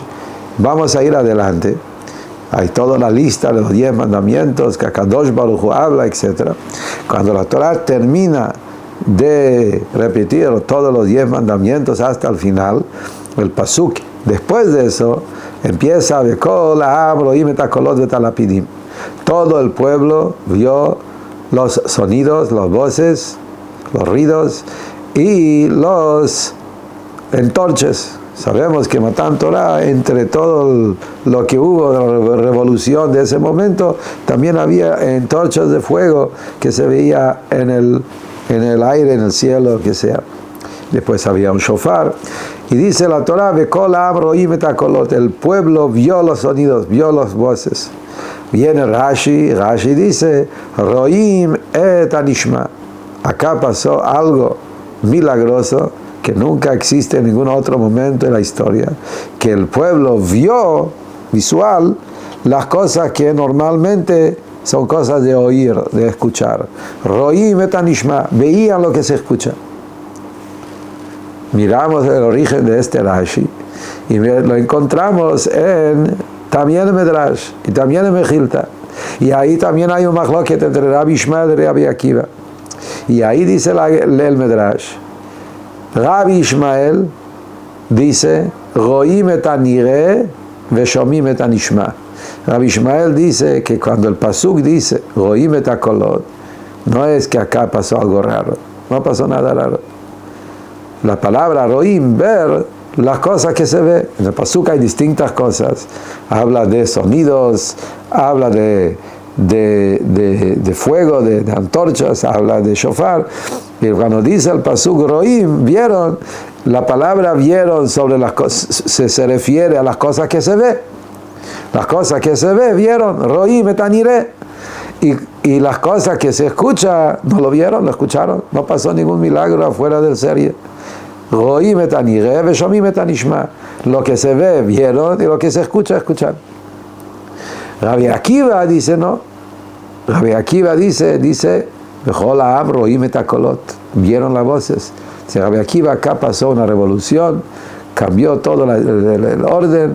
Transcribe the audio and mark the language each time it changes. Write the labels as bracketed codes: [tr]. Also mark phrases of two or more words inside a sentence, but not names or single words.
[es] Vamos a ir adelante. Hay toda la lista de los 10 mandamientos que [he] הקדוש ברוך הוא [es] habla, etc. Cuando la Torah termina de repetir todos los 10 mandamientos hasta el final, el pasuk, después de eso, empieza [he] וכל העם רואים את הקולות ואת הלפידים. [es] Todo el pueblo vio los sonidos, las voces, los ruidos y los entorches. Sabemos que [he] מתן תורה, [es] entre todo lo que hubo de la revolución de ese momento, también había antorchas de fuego que se veía en el aire, en el cielo, lo que sea. Después había un shofar. Y dice la Torah, [he] וכל העם רואים את הקולות. [es] El pueblo vio los sonidos, vio las voces. Viene Rashi dice, [he] רואים את הנשמע. [es] Acá pasó algo milagroso que nunca existe en ningún otro momento en la historia, que el pueblo vio visual las cosas que normalmente son cosas de oír, de escuchar. [he] רואים את הנשמע, [es] veían lo que se escucha. Miramos el origen de este Rashi y lo encontramos también en Medrash y también en Mejilta, y ahí también hay un mahloket entre Rabbi Ishmael y Rabbi Akiva, y ahí dice el Medrash, Rabbi Ishmael dice [he] רואים את הנראה ושומעים את הנשמע. [es] Rabbi Ishmael dice que cuando el pasuk dice [he] רואים את הקולות, [es] no es que acá pasó algo raro, no pasó nada raro. La palabra Ro'im, ver, las cosas que se ve. En el pasuk hay distintas cosas. Habla de sonidos, habla de fuego, de antorchas, habla de shofar. Y cuando dice el pasuk roim, vieron, la palabra vieron sobre las cosas, se refiere a las cosas que se ve. Las cosas que se ve, vieron, [he] רואים את הנראה. [es] Y las cosas que se escucha, no lo vieron, lo escucharon. No pasó ningún milagro afuera del serie. [he] רואים את הנראה ושומעים את הנשמע. [es] Lo que se ve, vieron, y lo que se escucha, escucharon. Rabbi Akiva dice, no. Rabbi Akiva dice, vieron las voces. Si Rabbi Akiva acá pasó una revolución, cambió todo el orden.